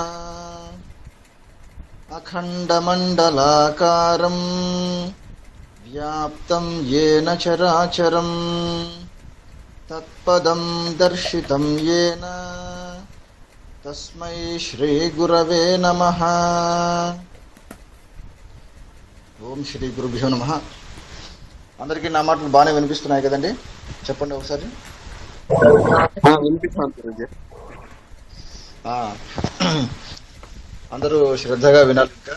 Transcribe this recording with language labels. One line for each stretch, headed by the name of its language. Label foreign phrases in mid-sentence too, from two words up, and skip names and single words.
Sanskrit: अखण्डमण्डलाकारं व्याप्तं येन चराचरं तत्पदं दर्शितं येन तस्मै श्रीगुरवे नमः। ఓం శ్రీ గురుభ్యో నమః.
Telugu: అందరికీ నా మాటలు బాగానే వినిపిస్తున్నాయి కదండి? చెప్పండి ఒకసారి. అందరూ శ్రద్ధగా వినాలి.